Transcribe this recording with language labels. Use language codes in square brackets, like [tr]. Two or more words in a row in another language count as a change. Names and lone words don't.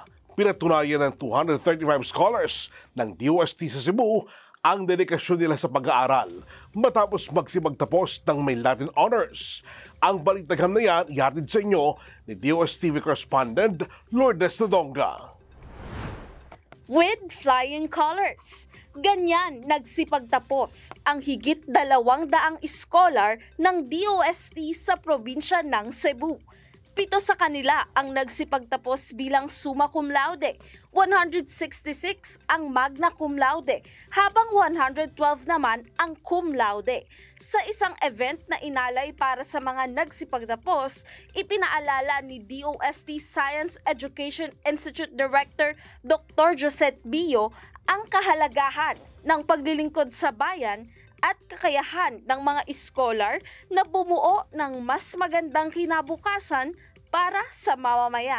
[tl] Pinatunayan ng 235 scholars ng DOST sa Cebu ang dedikasyon nila sa pag-aaral matapos magsimagtapos ng may [en] Latin Honors. [tl] Ang balitagam na yan ihatid sa inyo ni DOST TV correspondent Lourdes Nadonga. [en] With flying colors. [tl] Ganyan nagsipagtapos ang higit 200 scholar ng DOST sa probinsya ng Cebu. 7 sa kanila ang nagsipagtapos bilang [la] summa cum laude, [tl] 166 ang [la] magna cum laude, [tl] habang 112 naman ang [la] cum laude. [tl] Sa isang event na inalay para sa mga nagsipagtapos, ipinaalala ni DOST Science Education Institute Director Dr. Josette Bio ang kahalagahan ng paglilingkod sa bayan at kakayahan ng mga scholar na bumuo ng mas magandang kinabukasan para sa mamamayan.